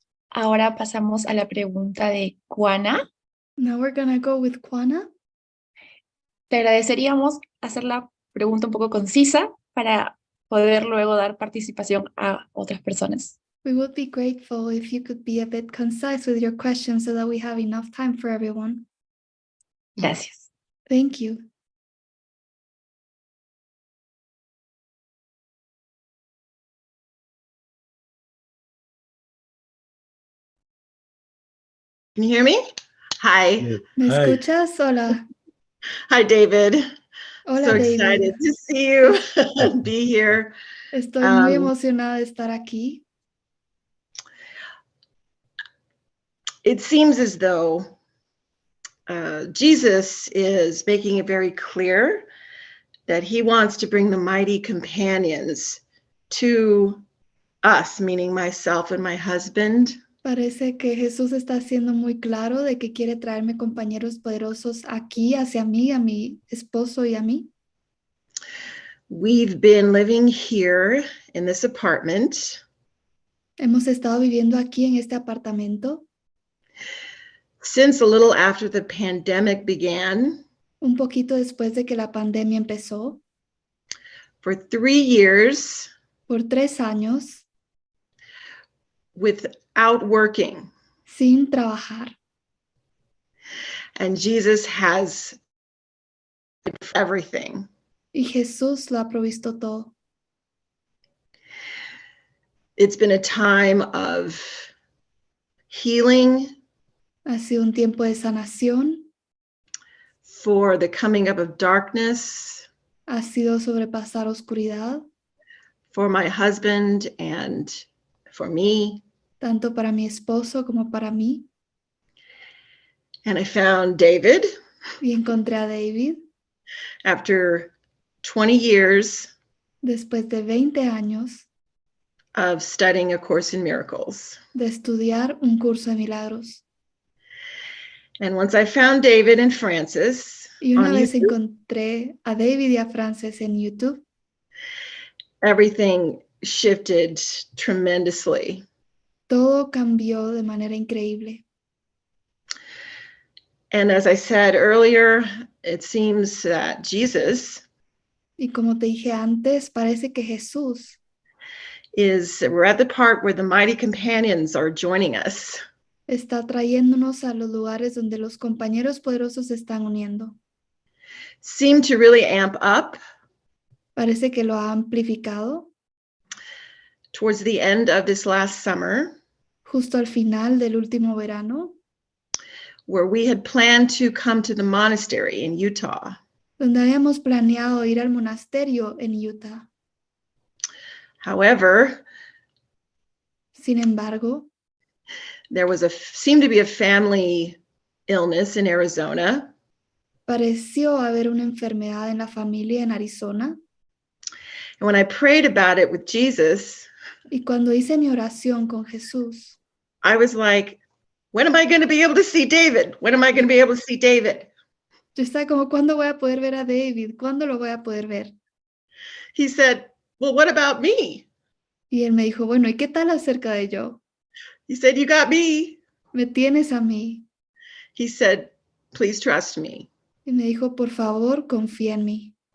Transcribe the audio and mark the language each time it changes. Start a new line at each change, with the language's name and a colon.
Spanish: Ahora pasamos a la pregunta de Juana.
English: Now we're gonna go with Juana.
Spanish: Te agradeceríamos hacer la pregunta un poco concisa para poder luego dar participación a otras personas.
English: We would be grateful if you could be a bit concise with your questions so that we have enough time for everyone.
Spanish: Gracias.
English: Thank you. Can you hear me? Hi.
Spanish: ¿Me
English: Hi.
Spanish: escuchas? Hola.
English: Hi, David.
Spanish: Hola,
English: So
Spanish: David.
English: excited to see you and be here.
Spanish: Estoy muy emocionada de estar aquí.
English: It seems as though Jesus is making it very clear that he wants to bring the mighty companions to us, meaning myself and my husband.
Spanish: Parece que Jesús está haciendo muy claro de que quiere traerme compañeros poderosos aquí hacia mí, a mi esposo y a mí.
English: We've been living here in this apartment
Spanish: Hemos estado viviendo aquí en este apartamento
English: since a little after the pandemic began.
Spanish: un poquito después de que la pandemia empezó,
English: For 3 years
Spanish: por 3 años,
English: without working.
Spanish: sin trabajar.
English: And Jesus has everything.
Spanish: Y Jesús lo ha provisto todo.
English: It's been a time of healing,
Spanish: Ha sido un tiempo de sanación,
English: for the coming up of darkness,
Spanish: ha sido sobrepasar oscuridad,
English: for my husband and for me.
Spanish: tanto para mi esposo como para mí.
English: And I found David
Spanish: Y encontré a David
English: after 20 years
Spanish: después de 20 años
English: of studying A Course in Miracles.
Spanish: de estudiar un curso de milagros.
English: And once I found David and Francis
Spanish: Y una
English: on
Spanish: vez
English: YouTube,
Spanish: encontré a David y a Frances en YouTube,
English: everything shifted tremendously.
Spanish: todo cambió de manera increíble.
English: And as I said earlier, it seems that Jesus
Spanish: Y como te dije antes, parece que Jesús
English: we're at the part where the mighty companions are joining us.
Spanish: está trayéndonos a los lugares donde los compañeros poderosos se están uniendo.
English: Seem to really amp up
Spanish: Parece que lo ha amplificado
English: towards the end of this last summer,
Spanish: justo al final del último verano,
English: where we had planned to come to the monastery in Utah.
Spanish: donde habíamos planeado ir al monasterio en Utah.
English: However,
Spanish: Sin embargo,
English: there was seemed to be a family illness in Arizona.
Spanish: pareció haber una enfermedad en la familia en Arizona.
English: And when I prayed about it with Jesus,
Spanish: Y cuando hice mi oración con Jesús,
English: I was like, when am I going to be able to see David? When am I going to be able to see David?
Spanish: yo estaba como, ¿cuándo voy a poder ver a David? ¿Cuándo lo voy a poder ver?
English: He said, well, what about me?
Spanish: Y él me dijo, bueno, ¿y qué tal acerca de yo?
English: He said, you got me.
Spanish: Me tienes a mí.
English: He said, please trust me.
Spanish: Y me dijo, por favor, confía en mí.